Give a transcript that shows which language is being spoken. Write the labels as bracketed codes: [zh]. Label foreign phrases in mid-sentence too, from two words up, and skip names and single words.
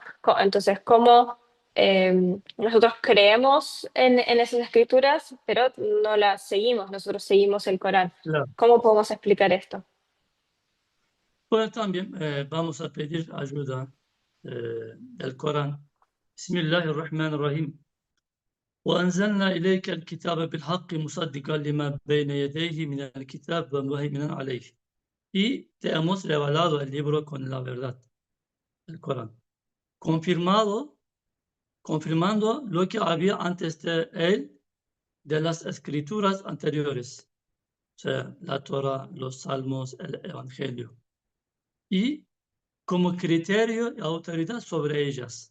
[es] Entonces, ¿cómo nosotros creemos en esas escrituras, pero no las seguimos? Nosotros seguimos el Corán. Claro. ¿Cómo podemos explicar esto? Pues también vamos a pedir ayuda del Corán. [ar] Bismillahirrahmanirrahim. وأنزلنا إليك الكتاب بالحق مصدقا لما بين يديه من الكتاب ومهيمنا عليه. [es] Y te hemos revelado el libro con la verdad, el Corán, confirmando lo que había antes de él de las escrituras anteriores, o sea, la Torah, los Salmos, el Evangelio, y como criterio y autoridad sobre ellas.